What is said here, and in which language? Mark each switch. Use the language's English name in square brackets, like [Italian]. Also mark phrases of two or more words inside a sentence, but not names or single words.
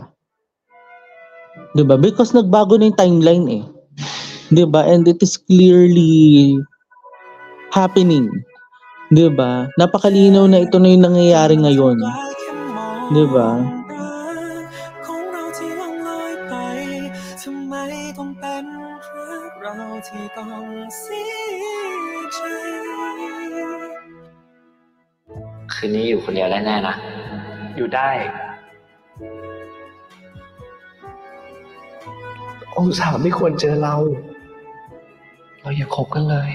[Filipino] 'Di ba? Because nagbago na yung timeline eh. 'Di ba? [English] And it is clearly happening. [Filipino] 'Di ba? Napakalinaw na ito na yung nangyayari ngayon. 'Di ba? [Thai] ของเราที่ล่องลอยไปทำไมต้องเป็นรักเราที่ต้องเสียใจ คืนนี้อยู่คนเดียวได้แน่นะ อยู่ได้ องศาไม่ควรเจอเรา เราอย่าคบกันเลย